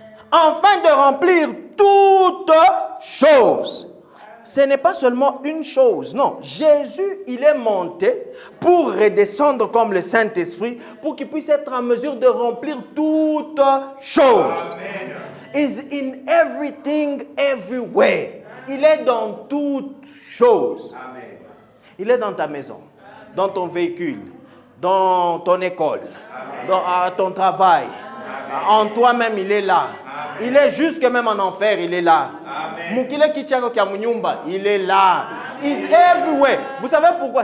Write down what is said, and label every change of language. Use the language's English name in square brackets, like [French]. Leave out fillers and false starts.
[French] Afin de remplir toutes choses. Ce n'est pas seulement une chose, non. Jésus, il est monté pour redescendre comme le Saint-Esprit, pour qu'il puisse être en mesure de remplir toutes choses. [English] Is in everything, everywhere. [French] Il est dans toutes choses. Il est dans ta maison, dans ton véhicule, dans ton école, à ton travail. En toi-même, il est là. Il est jusque même en enfer, il est là. [Swahili] Mukile Kichako Kiamunyumba, [French] il est là. [English] He's everywhere. [French] Vous savez pourquoi?